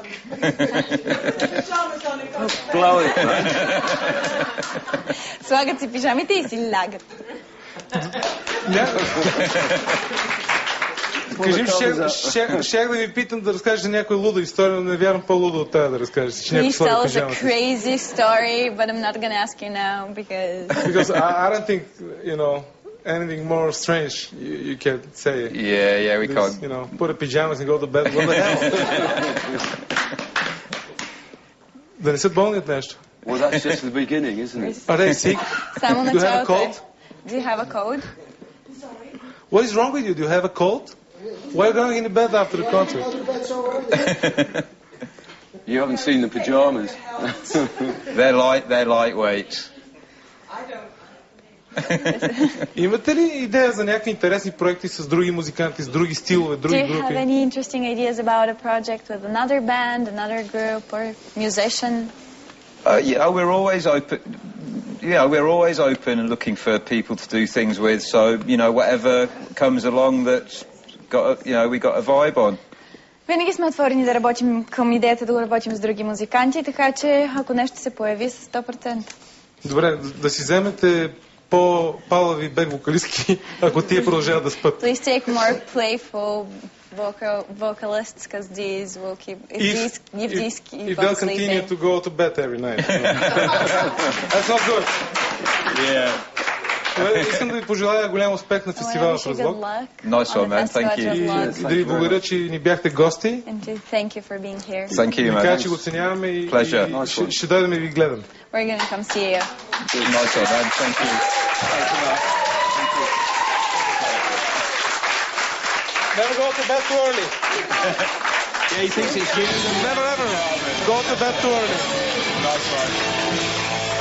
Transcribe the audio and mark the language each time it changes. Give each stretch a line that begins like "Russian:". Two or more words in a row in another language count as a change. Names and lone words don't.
English: Blow it, man.
Bulgarian: Слагат си пижамите и си лягат. Кажи, щях да ви питам да разкажете някоя луда история, но не вярвам по-луда от тази да разкажеш. Че някой
English: Please
Bulgarian: слага
English: tell us a
Bulgarian: пижамата.
English: crazy story, but I'm not gonna ask you now because... Because I don't think, you know, anything more strange you can say. Yeah, we This, can't. you know, put a pajamas and go to bed. What the hell?
Bulgarian: Да не са болни от нещо.
English: Well, that's just the beginning, isn't it? Are they sick?
Bulgarian: Само
English: Do you have a
Bulgarian: началото е.
English: cold? Do you have a cold? What is wrong with you? Do you have a cold? Why are you going in bed after the concert? You haven't seen the pajamas. They're lightweight.
Bulgarian: Имате ли идея за някакви интересни проекти с други музиканти, с други стилове,
English: Do
Bulgarian: други
English: you have
Bulgarian: групи?
English: any interesting ideas about a project with another band, another group, or musician? Yeah, we're always open. Yeah, we're always open and looking for people to do things with. So, you know, whatever comes along that's got, we got a vibe on.
Bulgarian: Винаги сме отворени да работим към идеята да го работим с други музиканти, така че ако нещо се появи с 100%. Добре, да си вземете по-палави бек-вокалистки, ако тия продължават да спят.
English: Please take more playful vocalists, because these will keep... If keep they'll on continue sleeping. to go to bed every night. That's not good. Yeah.
Bulgarian: Искам да ви пожелая голям успех на
English: I
Bulgarian: фестивала
English: wish
Bulgarian: в
English: you good
Bulgarian: Разлог.
English: luck Nice on one, the man. festival Thank at you. Razlog.
Bulgarian: И да ви благодаря, че ни бяхте гости.
English: And to thank you for being here. Thank you,
Bulgarian: Така
English: man.
Bulgarian: че го оценяваме и
English: Pleasure.
Bulgarian: ще дойдем и ви гледам.
English: We're gonna come see you. Nice one, man. Thank you. Never go to bed too early. Yeah, he thinks it's you. Never ever go to bed too early. Nice one.